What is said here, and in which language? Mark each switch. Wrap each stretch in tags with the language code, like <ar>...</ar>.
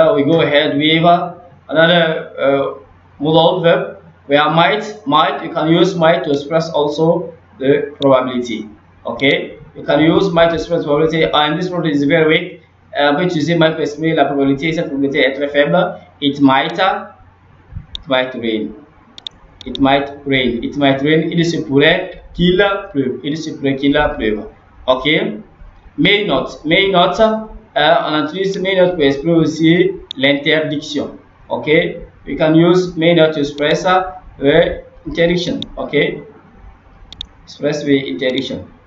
<en>We go ahead with another modal verb. We are might. You can use might to express also the probability. Okay. You can use might to express probability. And this word is very weak.</en> <fr>On peut utiliser might pour exprimer la probabilité. Cette probabilité est très faible.</fr> <en>It might rain. It might rain. It might rain.</en> <fr>Il se pourrait qu'il pleuve. Il se pourrait qu'il pleuve. Ok. May not. May not. On utilise may not pour exprimer aussi l'interdiction. Ok.</fr> <en>We can use may not to express interdiction. Ok. Express with interdiction.</en>